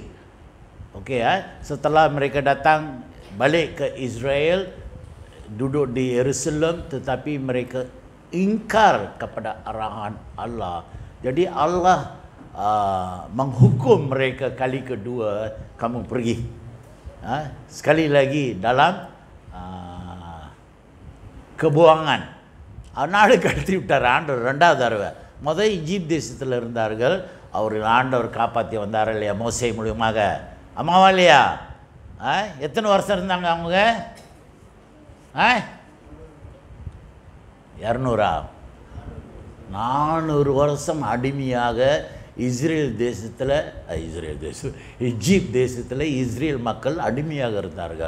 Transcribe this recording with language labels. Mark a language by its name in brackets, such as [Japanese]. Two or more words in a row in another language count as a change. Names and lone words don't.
[Malay] Okey, setelah mereka datang balik ke Israel, duduk di Yerusalem, tetapi mereka ingkar kepada arahan Allah. Jadi Allah menghukum mereka kali kedua, kamu pergi. Sekali lagi dalam kebuangan. [Tamil] நாடு கடத்தி விட்டார் ஆண்டவர் 2வது தடவை. முதல் ஈஜிப்ட் தேசத்தில் இருந்தார்கள், அவர் ஆண்டவர் காப்பாற்றி வந்தார் இல்லையா மோசே மூலியமாக. அம்மாவா இல்லையா? எத்தனை வருஷம் இருந்தாங்க அவங்க? 200 400 வருஷம் அடிமையாக ஈஜிப்ட் தேசத்தில் இஸ்ரேல் மக்கள் அடிமையாக இருந்தார்கள்.